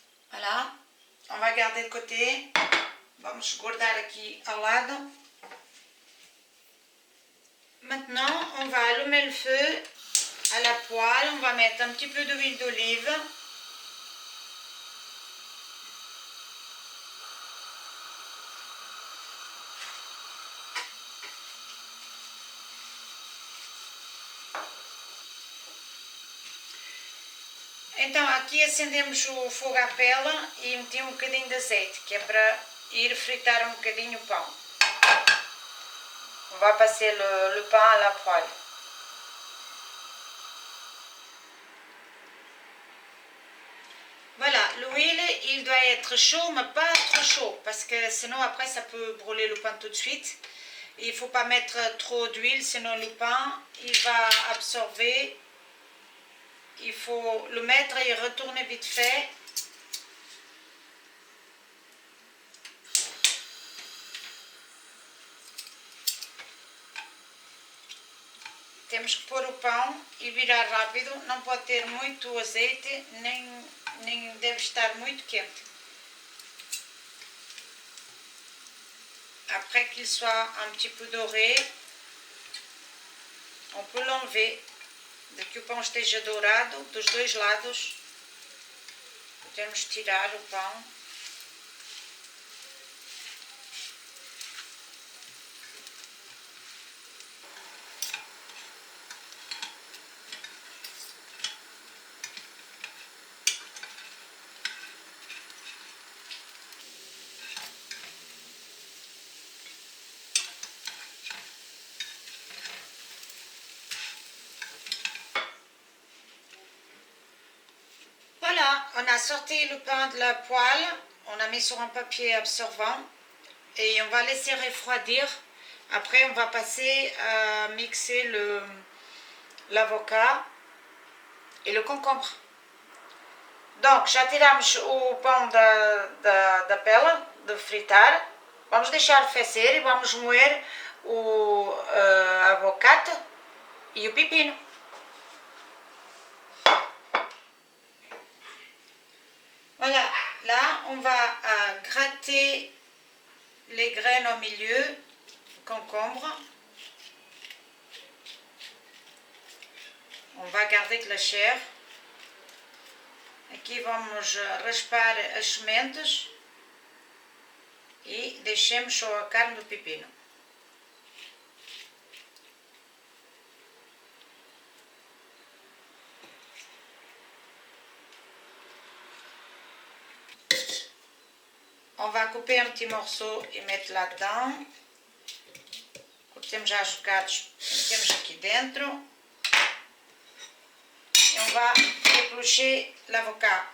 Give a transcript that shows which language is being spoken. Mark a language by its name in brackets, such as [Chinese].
[French] Voilà, on va garder de côté. [Portuguese] Vamos guardar aqui ao lado. [French] Maintenant, on va allumer le feu à la poêle. On va mettre un petit peu d'huile d'olive. [Portuguese] Então, aqui acendemos o fogo à pela e meti um bocadinho de azeite, que é para ir fritar um bocadinho o pão. [French] On va passer le pain à la poêle. Voilà, l'huile, il doit être chaud, mais pas trop chaud, parce que sinon après ça peut brûler le pain tout de suite. Il ne faut pas mettre trop d'huile, sinon le pain, il va absorber. Il faut le mettre et retourner vite fait. [Portuguese] Temos que pôr o pão e virar rápido, não pode ter muito azeite, nem deve estar muito quente. [French] Après qu'il soit un petit peu doré, on peut l'enlever. Dès que [Portuguese] o pão esteja dourado dos dois lados, podemos tirar o pão. [French] Voilà, on a sorti le pain de la poêle, on a mis sur un papier absorbant et on va laisser refroidir. Après, on va passer à mixer l'avocat e le concombre. Donc, [Portuguese] já tiramos o pão da pela, de fritar. Vamos deixar arrefecer e vamos moer o avocado e o pepino. [French] Voilà, là on va gratter les graines au milieu, concombre. On va garder que la chair. [Portuguese] Aqui vamos raspar as sementes e deixemos só a carne do pepino. [French] On va couper un petit morceau et mettre là-dedans. [Portuguese] temos já jogados, metemos aqui dentro. [French] Et on va éplucher l'avocat.